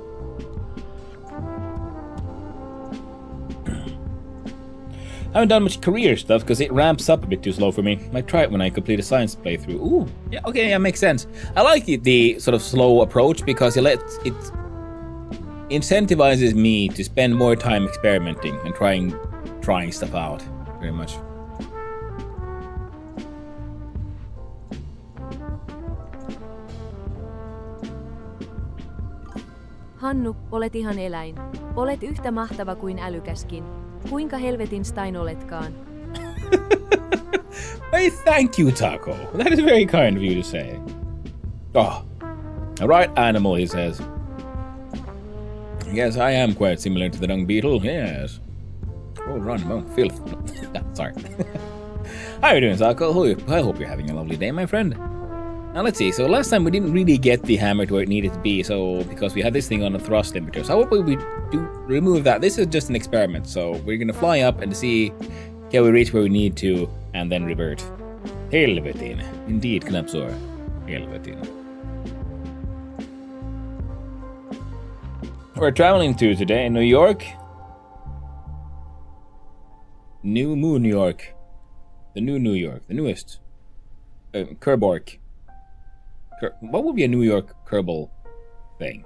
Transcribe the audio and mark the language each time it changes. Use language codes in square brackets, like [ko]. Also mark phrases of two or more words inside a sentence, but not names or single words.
[en] I haven't done much career stuff because it ramps up a bit too slow for me. Might try it when I complete a science playthrough. Ooh, yeah, okay, yeah, makes sense. I like the sort of slow approach because it incentivizes me to spend more time experimenting and trying stuff out. Very much. [fi] Hannu, olet ihan eläin. Olet yhtä mahtava kuin älykäskin. Kuinka helvetin Stein oletkaan? [en] Hey, thank you, Taco. That is very kind of you to say. Oh, a right animal, he says. Yes, I am quite similar to the dung beetle, yes. Oh, run, oh, filth. Sorry. How are you doing, Taco? I hope you're having a lovely day, my friend. Now let's see, so last time we didn't really get the hammer to where it needed to be, so because we had this thing on the thrust limiter. So how about we do remove that? This is just an experiment, so we're gonna fly up and see can we reach where we need to and then revert. Helvetin. Indeed, Knapsor. Helvetin. We're traveling to today in New York. New Moon, New York. The new New York, the newest. Kerbork. What would be a New York Kerbal thing?